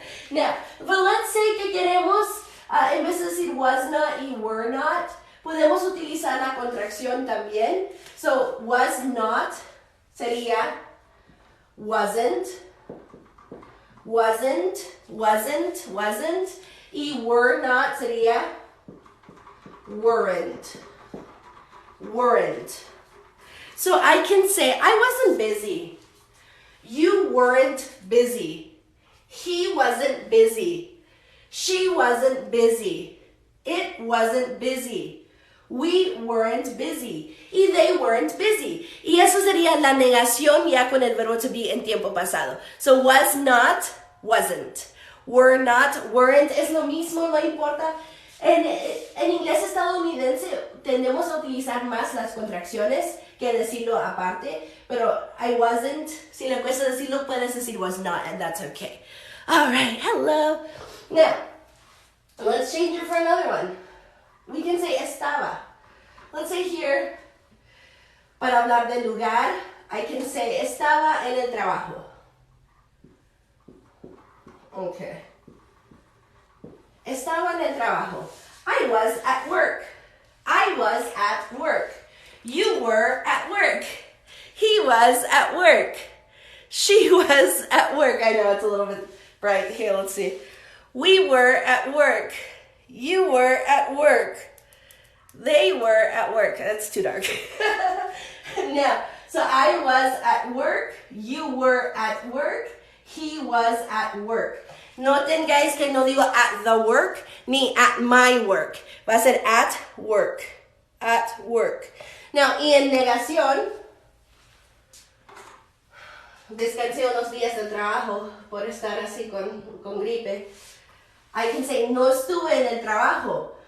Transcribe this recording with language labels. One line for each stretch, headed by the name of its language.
English: Now, but let's say
Spanish: que queremos, en vez de decir was not y were not, podemos utilizar la contracción también.
English: So, was not sería wasn't, wasn't, wasn't, wasn't. Y were not sería weren't, weren't. So I can say, I wasn't busy. You weren't busy. He wasn't busy. She wasn't busy. It wasn't busy. We weren't busy. Y they weren't busy.
Spanish: Y eso sería la negación ya con el verbo to be en tiempo pasado.
English: So was not, wasn't.
Spanish: Were not, weren't, es lo mismo, no importa. En inglés estadounidense tendemos a utilizar más las contracciones que decirlo aparte, pero
English: I wasn't,
Spanish: si le cuesta decirlo, puedes decir was not,
English: and that's okay. All right, hello. Now, let's change it for another one. We can say
Spanish: estaba.
English: Let's say here,
Spanish: para hablar del lugar,
English: I can say
Spanish: estaba en el trabajo. Okay. Estaba en el trabajo.
English: I was at work. I was at work. You were at work. He was at work. She was at work. I know it's a little bit bright. Here, let's see. We were at work. You were at work. They were at work. That's too dark. Now, so I was at work. You were at work. He was at work.
Spanish: Noten, guys, que no digo
English: at the work
Spanish: ni
English: at my work.
Spanish: Va a ser
English: at work. At work.
Spanish: Now, y en negación, descansé unos días del trabajo por estar así con gripe.
English: I can say,
Spanish: no estuve en el trabajo.